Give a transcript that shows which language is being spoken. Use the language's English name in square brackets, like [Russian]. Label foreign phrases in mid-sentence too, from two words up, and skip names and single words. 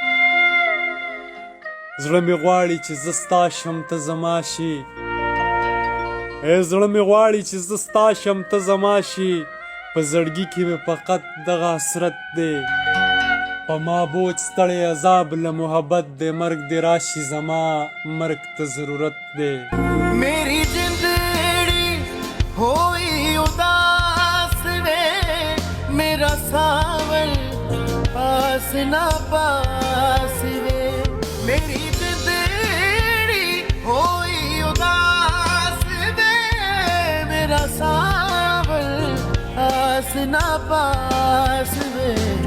[Pashto] زړه مې غواړي چې زه ستا شم ته زما شي زړه مې غواړي چې زه ستا شم ته زما شي په زړګي کې مې فقط دغه حسرت دی په ما بوج ستړی عذاب له محبت دی مرګ دی راشي زما مرګ ته ضرورت دی [Punjabi] میری جندڑی ہوئی اداس وے میرا ساون پاس نا پاس وے میری جندڑی ہوئی اداس وے میرا ساون پاس نا پاس وے